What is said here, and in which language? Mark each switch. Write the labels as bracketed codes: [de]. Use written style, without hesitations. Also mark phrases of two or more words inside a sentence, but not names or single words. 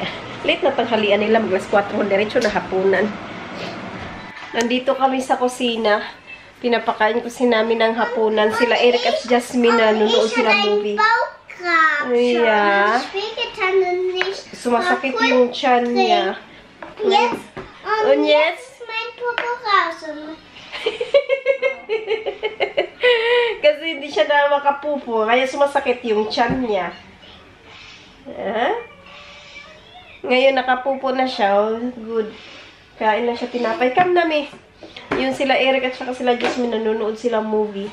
[tl] Late na tanghalian nila, mag-alas 4, diretso na hapunan. Nandito kami sa kusina. Pinapakain ko si namin ng hapunan. Sila Eric at Jasmine na nunood sila movie. [en] Yeah. [tl] Sumasakit yung tiyan niya. [en] Yes. [de] Und jetzt? Jetzt ist mein Popo raus. [tl] Kasi hindi siya na makapupo. Kaya sumasakit yung tiyan niya. Ngayon nakapupo na siya. [en] Oh, good. [tl] Kain na siya tinapay. Come Nami. Yun sila Eric at saka sila Jasmine, nanonood sila movie.